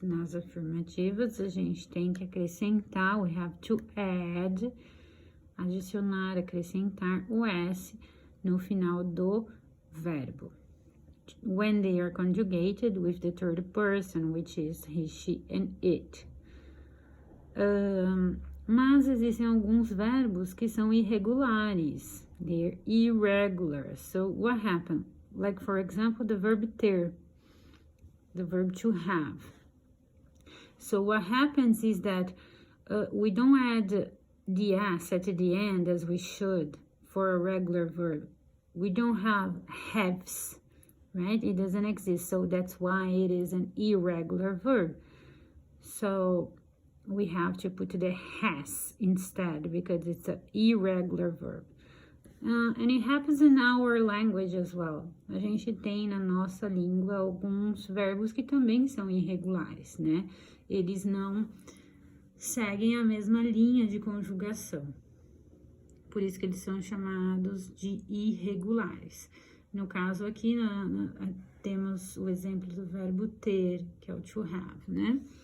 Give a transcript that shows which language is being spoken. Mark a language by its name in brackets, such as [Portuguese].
[Portuguese] Nas afirmativas, a gente tem que acrescentar, [English] we have to add, [Portuguese] adicionar, acrescentar o S no final do verbo. [English] When they are conjugated with the third person, which is he, she, and it. [Portuguese] Mas existem alguns verbos que são irregulares. [English] They're irregular. So what happened? Like, for example, the verb ter, the verb to have. So what happens is that we don't add the S at the end as we should for a regular verb. We don't have haves, right? It doesn't exist, so that's why it is an irregular verb. So we have to put the has instead because it's an irregular verb. And it happens in our language as well. [Portuguese] A gente tem na nossa língua alguns verbos que também são irregulares, né? Eles não seguem a mesma linha de conjugação. Por isso que eles são chamados de irregulares. No caso aqui, temos o exemplo do verbo ter, que é o to have, né?